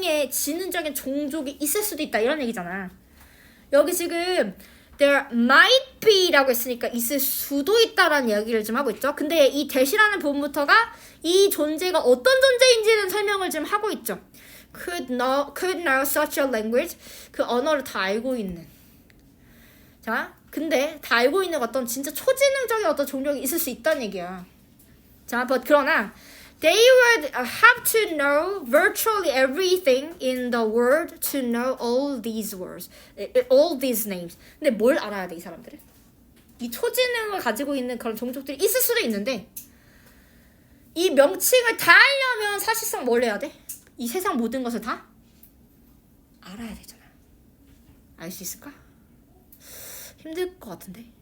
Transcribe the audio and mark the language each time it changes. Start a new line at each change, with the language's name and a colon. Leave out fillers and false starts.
Korean: 지능적인 종족이 있을 수도 있다 이런 얘기잖아. 여기 지금
English: there might be
Korean: 라고 했으니까 있을 수도 있다라는 이야기를 좀 하고 있죠. 근데 이 that이라는 부분부터가 이 존재가 어떤 존재인지는 설명을 좀 하고 있죠.
English: could know such a language.
Korean: 그 언어를 다 알고 있는. 자, 근데 다 알고 있는 어떤 진짜 초지능적인 어떤 종족이 있을 수 있다는 얘기야. 자, 그러나
English: they would have to know virtually everything in the world to know all these words, all these names.
Korean: 근데 뭘 알아야 돼, 이 사람들은? 이 초지능을 가지고 있는 그런 종족들이 있을 수도 있는데 이 명칭을 다 알려면 사실상 뭘 해야 돼? 이 세상 모든 것을 다 알아야 되잖아. 알 수 있을까? 힘들 것 같은데.